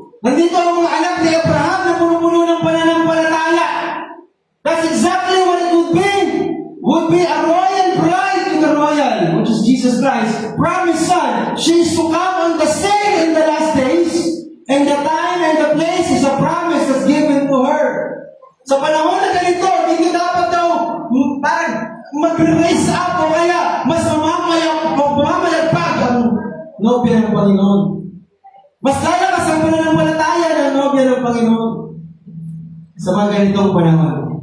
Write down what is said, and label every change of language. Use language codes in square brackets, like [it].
[tl] Nandito ang mga anak ni Abraham na puno-puno ng pananampalataya. [en] That's exactly what it would be. Would be a royal bride to the royal, which is Jesus Christ. Promised son. She is to come on the scene in the last days. And the time and the place is a promise that's given to her. [tl] Sa panahon na ganito, hindi dapat daw parang mag-raise up o kaya mas mamamayagpag ang nobya ng Panginoon. Mas lalakas ang pananampalataya ng nobya ng Panginoon. Sa mga ganitong panahon.